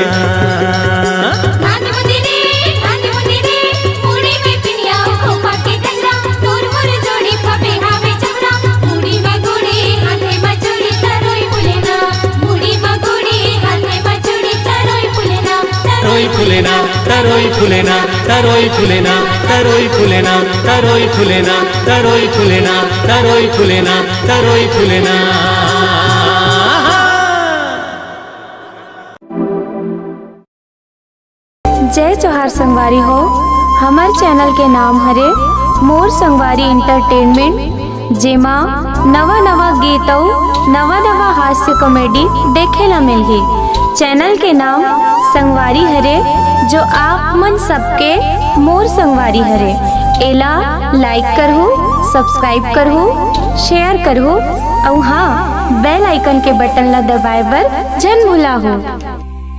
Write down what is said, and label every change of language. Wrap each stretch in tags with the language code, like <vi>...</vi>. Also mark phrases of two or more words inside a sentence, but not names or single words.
<hne>गानी मुनी रे मुड़ी में पिनिया खोपा के गजरा तोर मोर जोड़ी फबे हावे चवरा मुड़ी में गुड़ी हाथे में चूड़ी तरोई फुलेना मुड़ी में गुड़ी हाथे में चूड़ी तरोई फुलेना तरोई फुलेना तरोई फुलेना तरोई फुलेना तरोई फुलेना तरोई फुलेना तरोई फुलेना तरोई फुलेना तरोई फुलेना। जय जोहार संगवारी हो हमार चैनल के नाम हरे मोर संगवारी इंटरटेनमेंट जेमा नवा नवा गीतों नवा नवा हास्य कॉमेडी देखे ला मिलही। चैनल के नाम संगवारी हरे जो आप मन सबके मोर संगवारी हरे एला लाइक करहु सब्सक्राइब करहु शेयर करहु और हाँ</hne> <en>bell icon</en> <hne>के बटन ला दबाए बर जन भुलाहु।</hne>